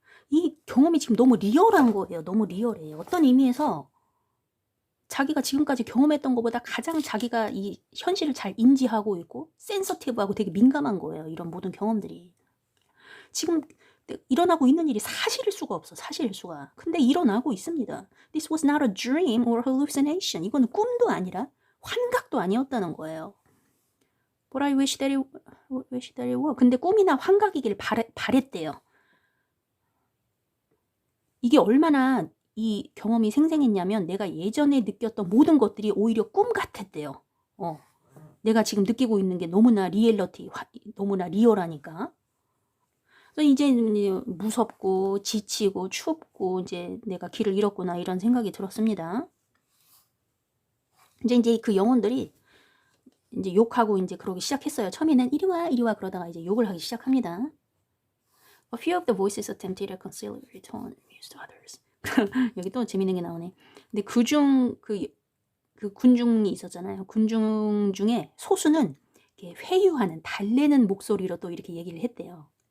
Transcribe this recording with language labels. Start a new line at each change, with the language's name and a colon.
Korean: 이 경험이 지금 너무 리얼한 거예요. 너무 리얼해요. 어떤 의미에서 자기가 지금까지 경험했던 것보다 가장 자기가 이 현실을 잘 인지하고 있고 센서티브하고 되게 민감한 거예요. 이런 모든 경험들이. 지금 일어나고 있는 일이 사실일 수가 없어. 사실일 수가. 근데 일어나고 있습니다.
English: This was not a dream or hallucination.
Korean: 이거는 꿈도 아니라 환각도 아니었다는 거예요.
English: But I wish that it were.
Korean: 근데 꿈이나 환각이길 바랬대요. 이게 얼마나 이 경험이 생생했냐면 내가 예전에 느꼈던 모든 것들이 오히려 꿈 같았대요. 내가 지금 느끼고 있는 게 너무나 너무나 리얼하니까. 그래서 이제 무섭고 지치고 춥고 이제 내가 길을 잃었구나 이런 생각이 들었습니다. 이제 그 영혼들이 이제 욕하고 이제 그러기 시작했어요. 처음에는 이리 와 그러다가 이제 욕을 하기 시작합니다.
English: A few of the voices attempted to conciliate tone and amused others.
Korean: 여기 또 재밌는 게 나오네. 근데 그중 그 군중이 있었잖아요. 군중 중에 소수는 이렇게 회유하는 달래는 목소리로 또 이렇게 얘기를 했대요.